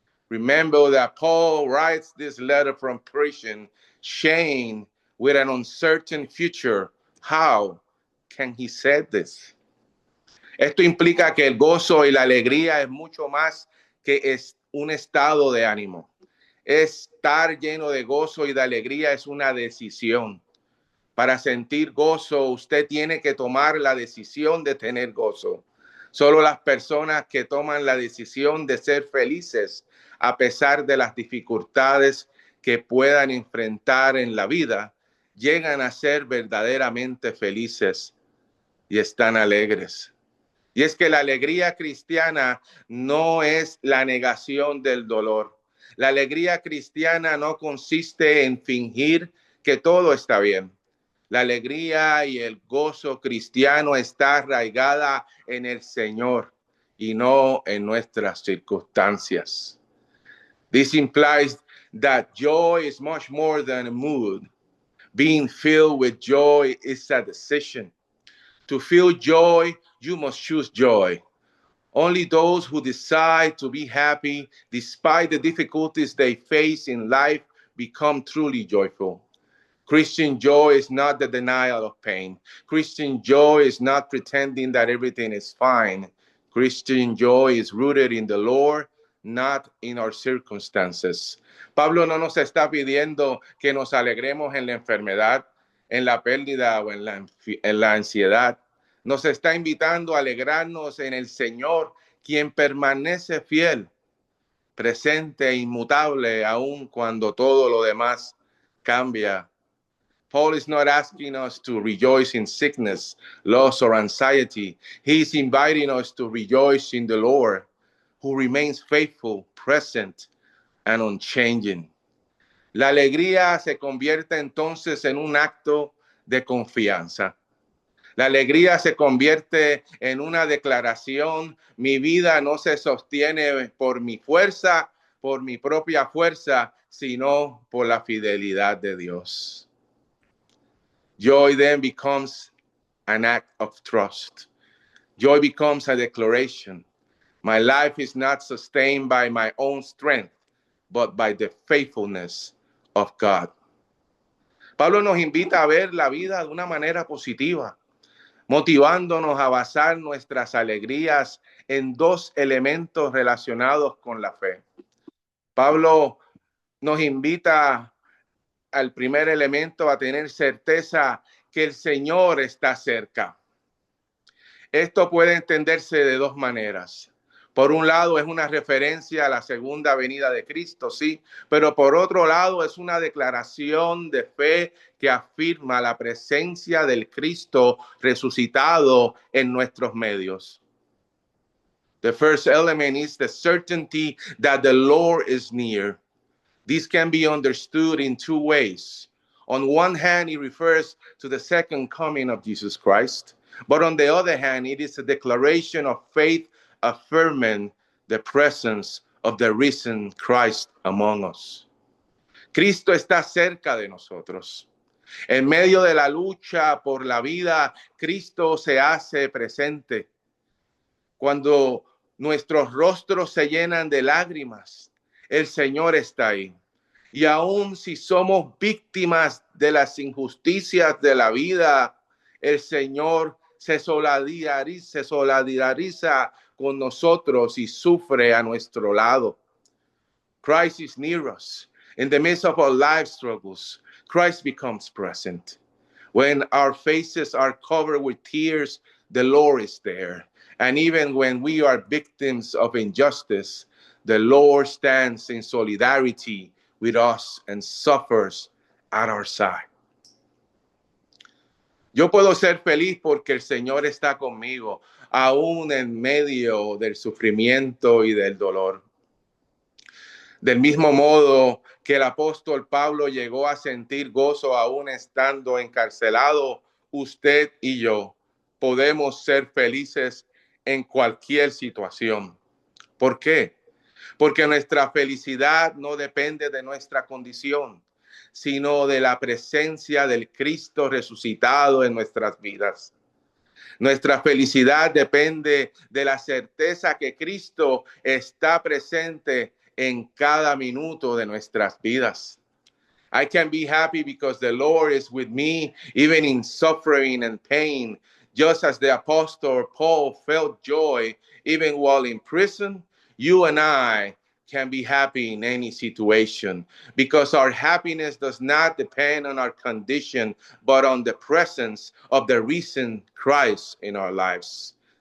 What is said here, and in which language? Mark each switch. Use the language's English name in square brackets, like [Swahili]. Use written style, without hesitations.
[English] Remember that Paul writes this letter from prison, chained with an uncertain future. How can he say this? [Spanish] Esto implica que el gozo y la alegría es mucho más que es un estado de ánimo. Estar lleno de gozo y de alegría es una decisión. Para sentir gozo, usted tiene que tomar la decisión de tener gozo. Solo las personas que toman la decisión de ser felices a pesar de las dificultades que puedan enfrentar en la vida, llegan a ser verdaderamente felices y están alegres. Y es que la alegría cristiana no es la negación del dolor. La alegría cristiana no consiste en fingir que todo está bien. La alegría y el gozo cristiano está arraigada en el Señor y no en nuestras circunstancias. [English] This implies that joy is much more than a mood. Being filled with joy is a decision. To feel joy, you must choose joy. Only those who decide to be happy despite the difficulties they face in life become truly joyful. Christian joy is not the denial of pain. Christian joy is not pretending that everything is fine. Christian joy is rooted in the Lord, not in our circumstances. [Spanish] Pablo no nos está pidiendo que nos alegremos en la enfermedad, en la pérdida o en la ansiedad. Nos está invitando a alegrarnos en el Señor, quien permanece fiel, presente e inmutable, aun cuando todo lo demás cambia [English] Paul is not asking us to rejoice in sickness, loss, or anxiety. He's inviting us to rejoice in the Lord, who remains faithful, present, and unchanging. [Spanish] La alegría se convierte entonces en un acto de confianza. La alegría se convierte en una declaración. Mi vida no se sostiene por mi fuerza, por mi propia fuerza, sino por la fidelidad de Dios. [English] Joy then becomes an act of trust. Joy becomes a declaration. My life is not sustained by my own strength, but by the faithfulness of God. [Spanish] Pablo nos invita a ver la vida de una manera positiva, motivándonos a basar nuestras alegrías en dos elementos relacionados con la fe. Pablo nos invita al primer elemento a tener certeza que el Señor está cerca. Esto puede entenderse de dos maneras. Por un lado es una referencia a la segunda venida de Cristo, sí, pero por otro lado es una declaración de fe que afirma la presencia del Cristo resucitado en nuestros medios. [English] The first element is the certainty that the Lord is near. This can be understood in two ways. On one hand, it refers to the second coming of Jesus Christ. But on the other hand, it is a declaration of faith affirming the presence of the risen Christ among us. [Spanish] Cristo está cerca de nosotros. En medio de la lucha por la vida, Cristo se hace presente. Cuando nuestros rostros se llenan de lágrimas, el Señor está ahí. Y aun si somos víctimas de las injusticias de la vida, el Señor se solidariza con nosotros y sufre a nuestro lado. [English] Christ is near us. In the midst of our life struggles, Christ becomes present. When our faces are covered with tears, the Lord is there. And even when we are victims of injustice, the Lord stands in solidarity with us and suffers at our side. [Spanish] Yo puedo ser feliz porque el Señor está conmigo, aún en medio del sufrimiento y del dolor. Del mismo modo que el apóstol Pablo llegó a sentir gozo aún estando encarcelado, usted y yo podemos ser felices en cualquier situación. ¿Por qué? Porque nuestra felicidad no depende de nuestra condición, sino de la presencia del Cristo resucitado en nuestras vidas. Nuestra felicidad depende de la certeza que Cristo está presente en cada minuto de nuestras vidas. [English] I can be happy because the Lord is with me, even in suffering and pain, just as the Apostle Paul felt joy even while in prison. You and I can be happy in any situation because our happiness does not depend on our condition, but on the presence of the risen Christ in our lives.